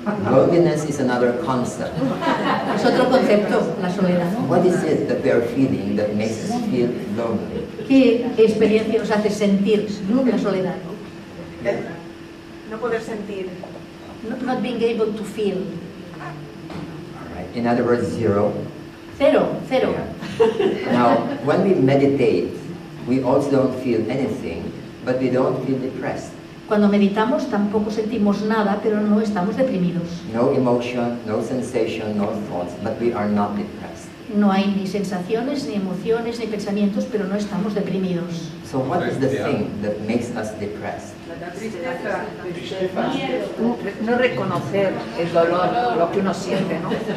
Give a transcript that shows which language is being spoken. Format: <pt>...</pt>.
<en>Loneliness is another concept.</en> <es>Es otro concepto, la soledad, ¿no?</es> <en>What is it that we are feeling that makes us feel lonely?</en> <es>¿Qué experiencia nos hace sentir la soledad? No poder sentir.</es> <en>Not being able to feel. All right. In other words, zero.</en> <es>Cero.</es> <en>Yeah. Now, when we meditate, we also don't feel anything, but we don't feel depressed.</en> <es>Cuando meditamos tampoco sentimos nada, pero no estamos deprimidos.</es> <en>No emotion, no sensation, no thoughts, but we are not depressed.</en> <es>No hay ni sensaciones, ni emociones, ni pensamientos, pero no estamos deprimidos.</es> <en>So what is the thing that makes us depressed?</en> <es>No reconocer el dolor, lo que uno siente, ¿no?</es>